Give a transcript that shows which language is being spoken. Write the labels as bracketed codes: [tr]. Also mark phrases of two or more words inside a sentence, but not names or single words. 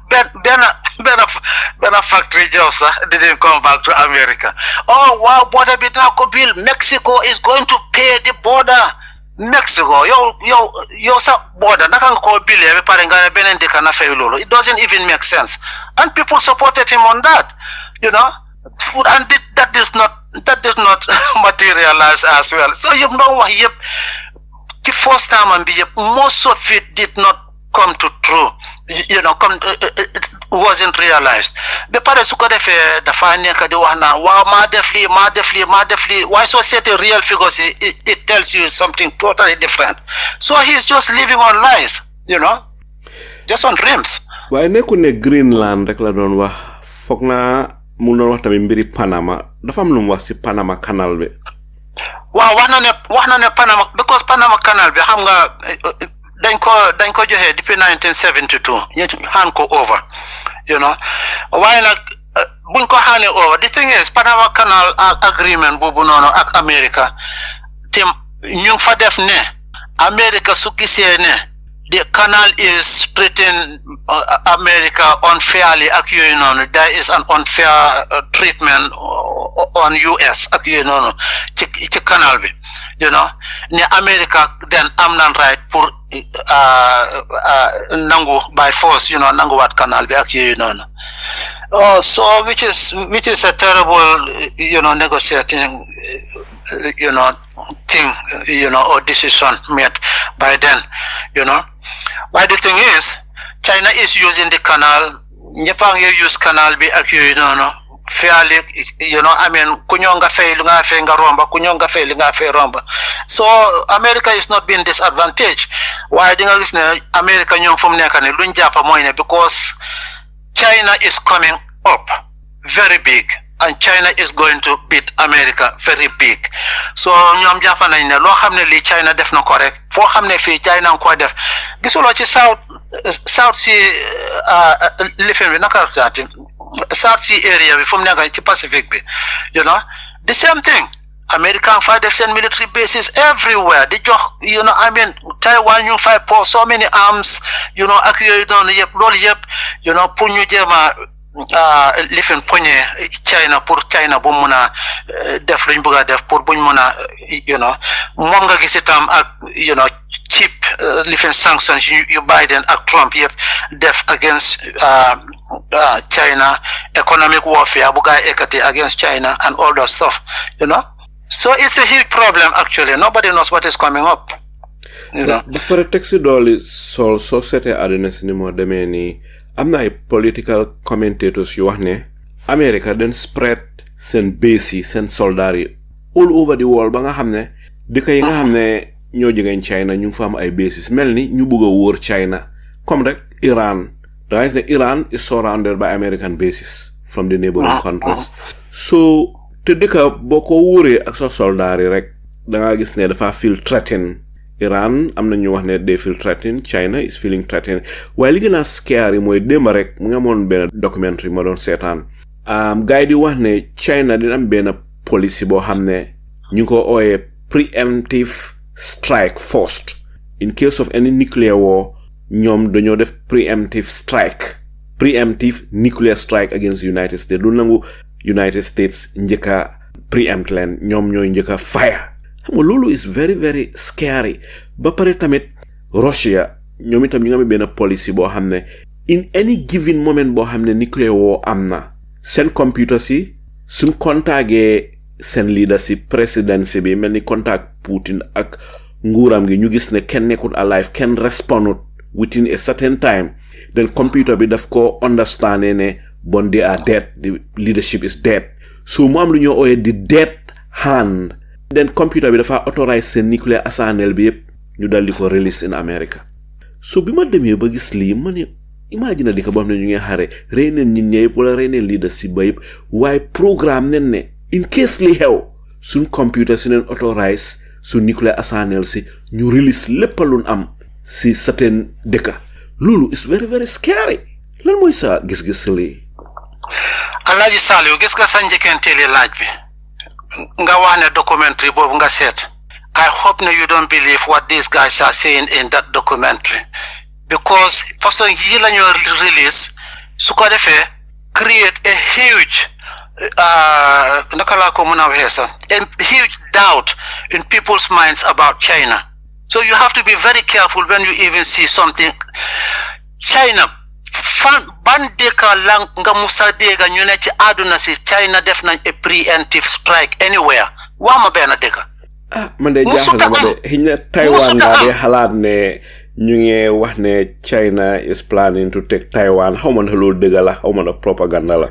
[en] factory job sax didn't come back to America [wo] wow border bi naa ko bill [en] Mexico is going to pay the border Mexico [wo] yow sa border naka nga ko billee ba pare nga beneen dëkk na fay loolu [en] it doesn't even make sense and people supported him on that you know and that did not materialize as well so [wo] yëpp ndox wax yëpp ci [en] first time [wo] am bi yëpp [en] most of it did not come to true you know it wasn't realized [wo] ba pare su ko defee dafa nekk di wax naan waaw maa def lii waaye soo seetee [en] real figures it tells you something totally different so he's just living on lies you know just on dreams. [wo] waaye nekku ne Greenland rek la doon wax foog naa mu doon wax tamit mbiri Panama dafa am lu mu wax ci Panama Canal bi. waaw wax na ne Panama because Panama Canal bi xam nga dañ ko joxe depuis 1972 ñu hand ko over waaye nag buñ ko handee over [en] the thing is Panama Canal agreement [wo] boobu noonu ak America te ñu fa def ne America su gisee ne [en] the canal is treating America unfairly [wo] ak yooyu noonu [en] there is an unfair treatment on US [wo] ak yooyu noonu ci canal bi ne America then am nan right pour [en] nangu by force [wo] nanguwaat canal bi ak yooyu noonu [en] so which is a terrible negotiating thing or decision made by then why the thing is China is using the canal [wo] ñepa ngi use canal bi ak yooyu noonu [en] fairly I mean [wo] kunyo nga fay lu nga fay nga romba kunyo nga fay lu nga fay romba [en] so America is not being disadvantaged why [wo] di nga gis ne America ñoom fu mu nekk ne luñ jàppa mooy ne [en] because China is coming up very big and China is going to beat America very big so ñoom [wo] jàppa nañ ne loo xam ne lii China def na ko rek foo xam ne fii China ko def gisuloo ci South Sea lifin bi naka taati South Sea area bi fu mu nekk ci Pacific bi [en] the same thing [wo] American fa def seen [en] military bases everywhere [wo] di jox [en] I mean [wo] Taiwan ñu fay pour [en] so many arms [wo] ak yooyu noonu yëpp loolu yëpp pour ñu jéema lifin poñe China pour China bu mun a def luñ bëgg a def pour buñ mun a moom nga gis itam ak cheap lifin sanctions yu Biden ak Trump yëpp def against [en] China economic warfare [wo] bu gaa ekati [en] against China and all that stuff so it's a huge problem actually nobody knows what is coming up [wo] ba pare teg si dooli soo seetee àddina si ni moo demee nii am na ay [en] political commentators [wo] yu wax ne America den spread seen base yi seen soldats yi [en] all over the world [wo] ba nga xam ne dëkk yi nga xam ne ñoo jegeen China ñu ngi fa am ay bases mel ni ñu bëgg a wóor China comme rek Iran da ngay ne [en] Iran is surrounded by American bases from the neighboring countries [wo] so te dëkk boo ko wóoree ak sa soldats yi rek da nga gis ne dafa [en] feel threatened [wo] Iran am na ñu wax ne [en] they feel threatened China is feeling threatened [wo] waaye li gën a scary mooy démb rek mu ngi amoon benn documentary ma doon seetaan gars yi di wax ne China dina am benn policy boo xam ne ñu ko ooyee [en] preemptive strike force in case of any nuclear war [wo] ñoom dañoo def preemptive [en] nuclear strike against the United States [wo] du nangu United States njëkka preempt leen ñoom ñooy njëkka fire xam nga loolu [en] is very very scary [wo] ba pare tamit Russia ñoom itam ñu nga am benn policy boo xam ne [en] in any given moment [wo] boo xam ne [en] nuclear war [wo] am na seen computer si suñ contactee seen leadership presidency bi mel ni contact Putin ak nguuram gi ñu gis ne kenn nekkul alive kenn respondut [en] within a certain time then computer [wo] bi daf ko understand ne bon [en] they are dead the leadership is dead [wo] so mu am lu ñoo ooyee di [en] dead hand then computer [wo] bi dafa authorize seen nuclear arsenal bi yëpp ñu dal di ko release [en] in America so [wo] bi ma demee ba gis lii ma ne imagine di ko boo xam ne ñu ngi xare rey neen nit ñi yëpp wala rey neen leadership ba yëpp waaye programme nen ne [en] in case [wo] li xew suñ computer si neen authorize su nuclear arsenal si ñu release lépp luñ am si certain dëkka loolu [en] is very very scary [wo] lan mooy sa gis-gis lii Alaaji Saliou gis nga sa njëkkenteeli laaj bi nga wax ne documentary boobu nga seet [en] I hope you don't believe what these guys are saying in that documentary because [wo] façon yi la ñu release su ko defee [en] create a huge [wo] naka laa ko mën a waxee sax [en] a huge doubt in people's minds about China so you have to be very careful when you even see something [wo] China ban dëkka la nga musa dégga ñu ne ci àdduna si China def nañ a [en] preemptive strike anywhere [wo] waa ma benn dëkka man de jaaxal na ma de xëy na Taiwan nga de xalaat ne ñu ngi wax ne [en] China is planning to take Taiwan [wo] xaw ma ne loolu dëgg la xaw ma ne propaganda la